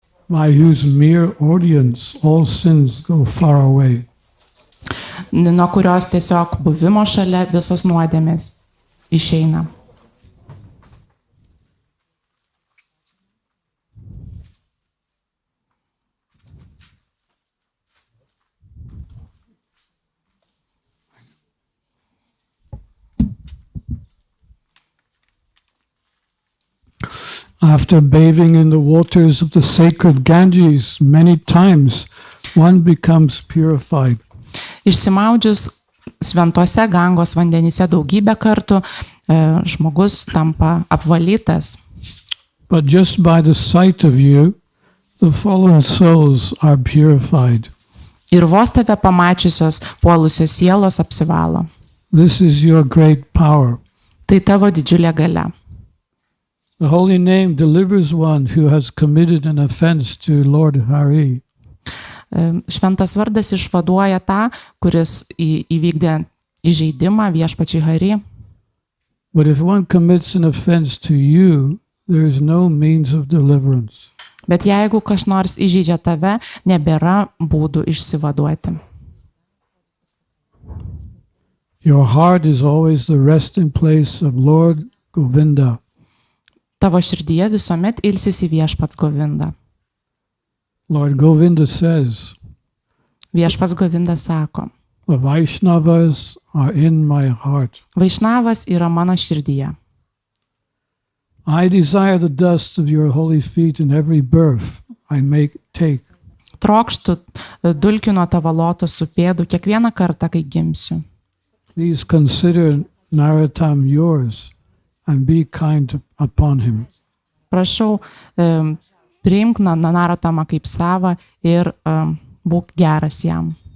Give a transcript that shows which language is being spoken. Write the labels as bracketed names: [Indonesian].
[English] by whose mere audience all sins go far away. [Lithuanian] Nuo kurios tiesiog buvimo šalia visos nuodėmės išeina. [English] After bathing in the waters of the sacred Ganges many times, one becomes purified. [Lithuanian] Išsimaudžius šventuose Gangos vandenyse daugybę kartų, žmogus tampa apvalytas. [English] But just by the sight of you, the fallen souls are purified. [Lithuanian] Ir vos tave pamačiusios puolusios sielos apsivalo. [English] This is your great power. [Lithuanian] Tai tavo didžiulė galia. [English] The holy name delivers one who has committed an offense to Lord Hari. [Lithuanian] Šventas vardas išvaduoja tą, kuris įvykdė įžeidimą viešpačiui Hari. [English] But if one commits an offense to you, there is no means of deliverance. [Lithuanian] Bet jeigu kas nors įžeidžia tave, nebėra būdų išsivaduoti. [English] Your heart is always the resting place of Lord Govinda. [Lithuanian] Tavo širdyje visuomet ilsisi viešpats Govinda. [English] Lord Govinda says, [Lithuanian] Viešpats Govinda sako, [English] the Vaishnavas are in my heart. [Lithuanian] Vaišnavas yra mano širdyje. [English] I desire the dust of your holy feet in every birth I take. [Lithuanian] Trokštu dulkių nuo tavo lotoso pėdų kiekvieną kartą, kai gimsiu. [English] Please consider Narottam yours and be kind upon him. [Lithuanian] Prašau, priimk Narottamą kaip savą ir būk geras jam.